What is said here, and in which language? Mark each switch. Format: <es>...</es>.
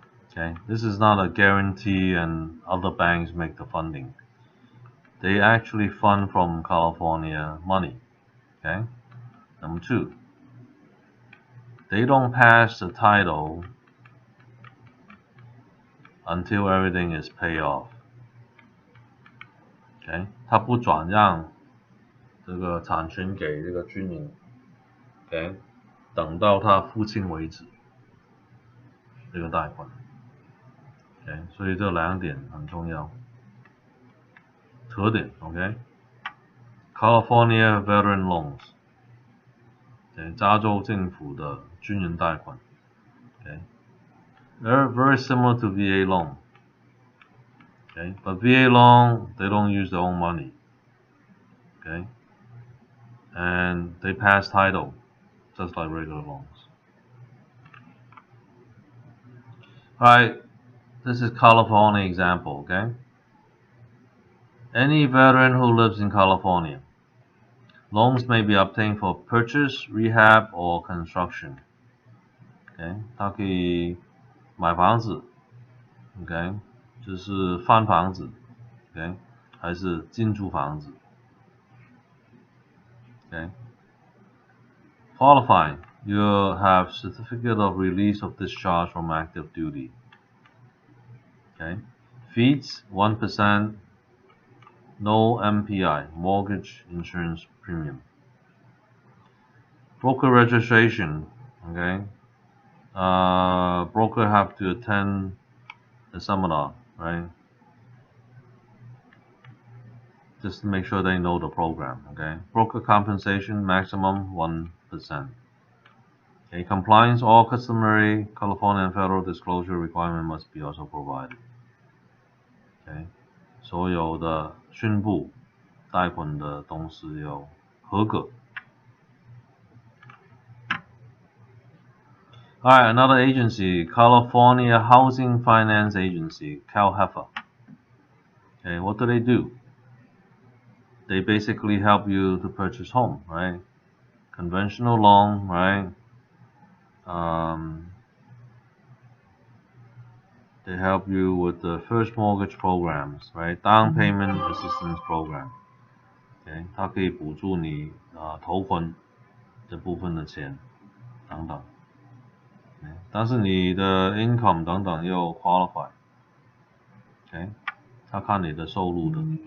<en>Okay, this is not a guarantee and other banks make the funding. They actually fund from California money. Okay, number two, they don't pass the title until everything is paid off.</en> <zh>Okay, 他不转让这个产权给这个居民 ，OK， 等到他付清为止，这个贷款 ，OK， 所以这两点很重要。特点</zh> <en>，OK，California Veteran Loans，</en> <zh>加州政府的军人贷款</zh> <en>，OK，they're very similar to VA loan， OK， but VA loan they don't use their own money， OK，and they pass title just like regular loans. Alright, this is California example, okay? Any veteran who lives in California. Loans may be obtained for purchase, rehab, or construction.</en> <zh>Okay, 他可以买房子 ，OK， 就是翻房子 ，OK， 还是进驻房子 ，OK。</zh> <en>Qualifying, you have certificate of release of discharge from active duty. Okay, fees 1%, no MPI, mortgage insurance premium. Broker registration, okay. Broker have to attend the seminar, right? Just to make sure they know the program, okay? Broker compensation maximum 1%. Okay, compliance, all customary California and federal disclosure requirement must be also provided.</en> <zh>Okay, 所有的宣布贷款的东西要合格。</zh> <en>Alright, another agency, California Housing Finance Agency, CalHFA. Okay, what do? They basically help you to purchase home, right? Conventional loan, right? They help you with the first mortgage programs, right? Down payment assistance program.</en> <zh>Okay, 它可以补助你头款这部分的钱等等。但是你的 income 等等要 qualify. Okay, 它看你的收入的。</zh>